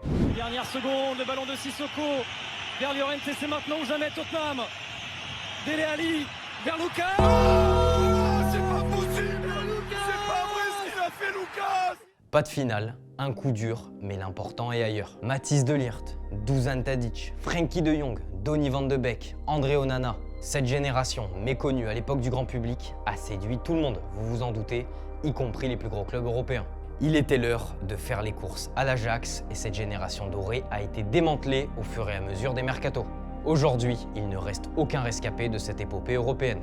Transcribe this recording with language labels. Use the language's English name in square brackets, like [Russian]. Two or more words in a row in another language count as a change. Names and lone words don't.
[French] Dernière seconde, le ballon de Sissoko vers Llorente, c'est maintenant ou jamais Tottenham. Dele Alli vers Lucas. C'est pas possible, c'est pas vrai ce qu'il a fait Lucas. Pas de finale, un coup dur, mais l'important est ailleurs. Mathys de Ligt, Dusan Tadic, Frenkie de Jong, Donny van de Beek, André Onana. Cette génération, méconnue à l'époque du grand public, a séduit tout le monde, vous vous en doutez, y compris les plus gros clubs européens. Il était l'heure de faire les courses à l'Ajax et cette génération dorée a été démantelée au fur et à mesure des mercatos. Aujourd'hui, il ne reste aucun rescapé de cette épopée européenne.